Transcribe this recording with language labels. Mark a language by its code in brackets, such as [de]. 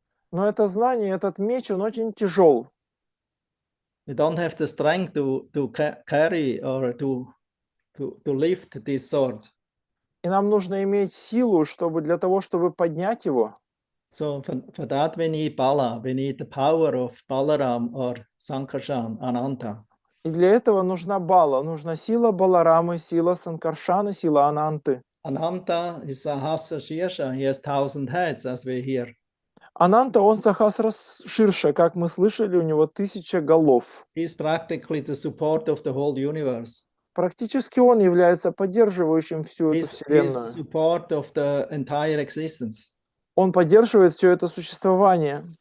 [ru] Но это знание, этот меч, он очень тяжел. [en] We don't have the strength to carry or to lift this sword. [ru] И нам нужно иметь силу, для того, чтобы поднять его. [en] So for that we need Bala, we need the power of Balaram or Sankarshan, Ananta. [ru] И для этого нужна Бала, нужна сила Баларамы, сила Санкаршаны, сила Ананты. [en] Ananta is a Hasa Shirsha, he has 1,000 heads, as we hear. [ru] Ананта, он Сахасра Ширша, как мы слышали, у него 1000 голов. [en] He is practically the support of the whole universe. [ru] Практически он является поддерживающим всю эту [en] He is [ru] вселенную. [en] the support of the entire existence. [ru] Он поддерживает все это существование.